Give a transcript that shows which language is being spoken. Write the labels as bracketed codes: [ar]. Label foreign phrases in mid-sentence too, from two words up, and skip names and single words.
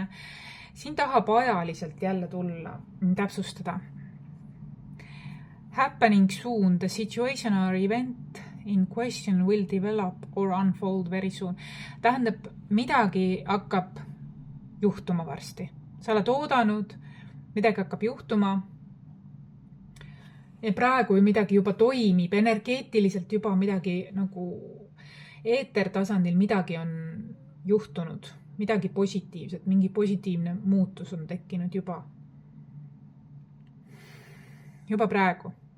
[et] Siin tahab ajaliselt jälle tulla, täpsustada. [en] Happening soon, the situation or event in question will develop or unfold very soon. [et] Tähendab, midagi hakkab juhtuma varsti. Sa oled oodanud, midagi hakkab juhtuma. Ja praegu midagi juba toimib, energeetiliselt juba midagi nagu eetertasandil midagi on juhtunud, midagi positiivset, mingi positiivne muutus on tekkinud juba praegu.